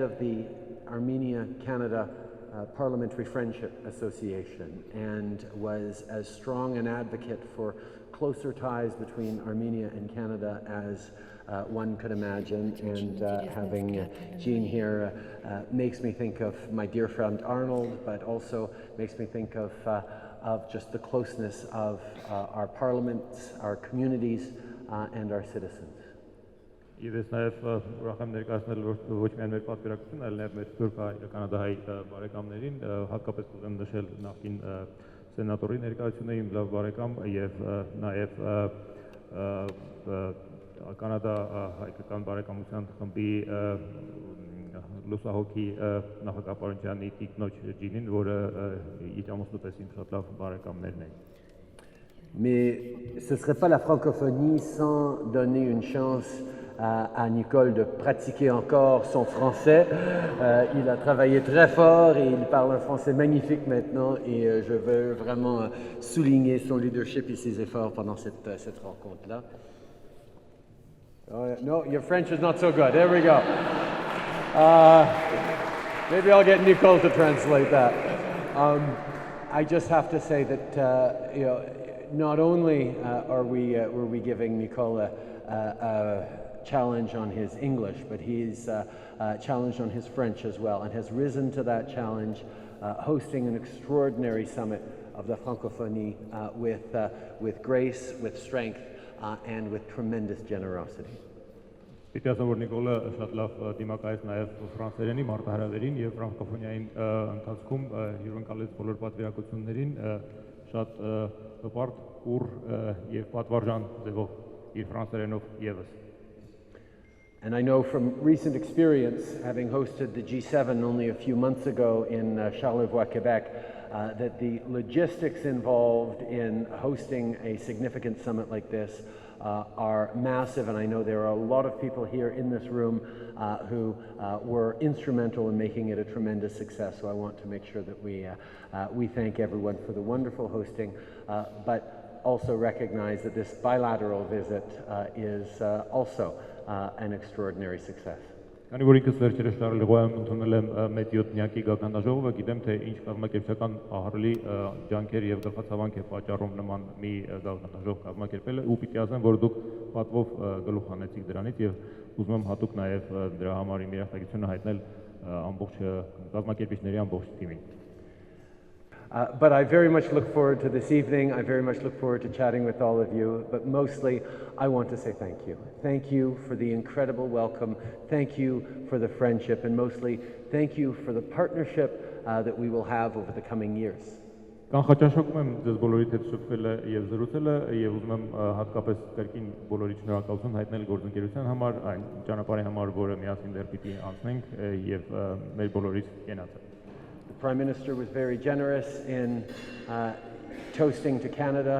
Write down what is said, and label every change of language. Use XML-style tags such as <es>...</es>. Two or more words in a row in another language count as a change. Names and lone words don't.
<en>of the Armenia-Canada Parliamentary Friendship Association and was as strong an advocate for closer ties between Armenia and Canada as one could imagine, and having Jean here makes me think of my dear friend Arnold, but also makes me think of just the closeness of our parliaments, our communities, and our citizens.</en> <hy>Եվ ես նաև ուրախ եմ ներկայացնել ոչ միայն մեր պատվիրակություն, այլ նաև մեր Թուրք Կանադայի բարեկամներին, հատկապես կուզեմ նշել նախկին սենատորի ներկայությունը, իմ լավ բարեկամ եւ նաև Կանադա հայկական բարեկամության խմբի լուսահոգի նախագահապարությունյանի տիկնոջ ջինին, որը իր ամուսնու պես իմ շատ լավ բարեկամներն էին։</hy> <fr>Mais ce ne serait pas la francophonie sans donner une chance à Nicole de pratiquer encore son français. Il a travaillé très fort et il parle un français magnifique maintenant et je veux vraiment souligner son leadership et ses efforts pendant cette rencontre-là.</fr> <en>No, your French is not so good. There we go. Maybe I'll get Nicole to translate that. I just have to say that not only were we giving Nicole a challenge on his English, but he's challenged on his French as well, and has risen to that challenge, hosting an extraordinary summit of the francophonie with grace, with strength, and with tremendous generosity.</en> <hy>Պիտի ասեմ, որ Նիկոլը շատ լավ դիմակայեց նաև ֆրանսերենի մարտահրավերին եւ ֆրանկոֆոնիային ընթացքում հյուրընկալեց բոլոր պատվիրակություններին շատ հպարտ, ուռ եւ պատվարժան ձևով իր ֆրանսերենով եւս.</hy> <en>And I know from recent experience, having hosted the G7 only a few months ago in Charlevoix, Quebec, that the logistics involved in hosting a significant summit like this are massive, and I know there are a lot of people here in this room who were instrumental in making it a tremendous success. So I want to make sure that we thank everyone for the wonderful hosting, but also recognize that this bilateral visit is also an extraordinary success.</en> <hy>Քանի որ ինքս վերջերս Շարլեգոյում ընդունել եմ մեծ 7-նյակի գագաթնաժողովը, գիտեմ թե ինչ կազմակերպչական ահռելի ջանքեր եւ գլխացավանք է պատճառում նման մի գագաթնաժողով կազմակերպելը, ու պիտի ասեմ, որ դուք պատվով գլուխ հանեցիք դրանից եւ ուզում եմ հատուկ նաեւ դրա համար իմ երախտագիտությունը հայտնել ամբողջ կազմակերպիչների ամբողջ թիմին.</hy> <en>But I very much look forward to this evening. I very much look forward to chatting with all of you. But mostly, I want to say thank you. Thank you for the incredible welcome. Thank you for the friendship. And mostly, thank you for the partnership that we will have over the coming years.</en> <hy>Կանխաճաշակում եմ ձեզ բոլորիդ հետ շփվելը եւ զրուցելը եւ ուզում եմ հատկապես կրկին բոլորի շնորհակալություն հայտնել գործընկերության համար, այն ճանապարհի համար, որը միասին դեռ պիտի անցնենք եւ մեր բոլորից կենացը.</hy> <en>The Prime Minister was very generous in toasting to Canada.</en>